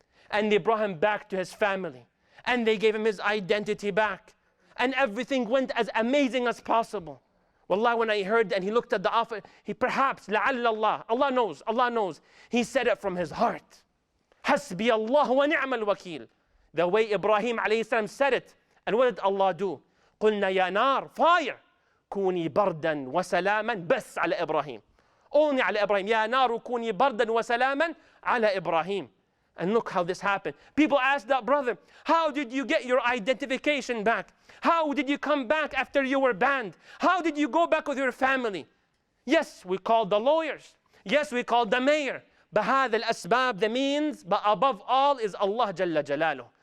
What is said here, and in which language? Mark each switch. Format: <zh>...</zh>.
<en>And they brought him back to his family. And they gave him his identity back. And everything went as amazing as possible. Wallahi, when I heard and he looked at the offer, he perhaps, لعل Allah, Allah knows. He said it from his heart.</en> <ar>حسبي الله ونعم الوكيل.</ar> <en>The way Ibrahim alayhi salam said it. And what did Allah do?</en> <ar>قلنا يا نار, fire, كوني بردا وسلاما بس على إبراهيم. Only على إبراهيم. يا نار كوني بردا وسلاما على إبراهيم.</ar> <en>And look how this happened. People asked that brother, how did you get your identification back? How did you come back after you were banned? How did you go back with your family? Yes, we called the lawyers. Yes, we called the mayor.</en> <ar>بهذا الأسباب,</ar> <en>the means, but above all is Allah Jalla Jalaluh.</en>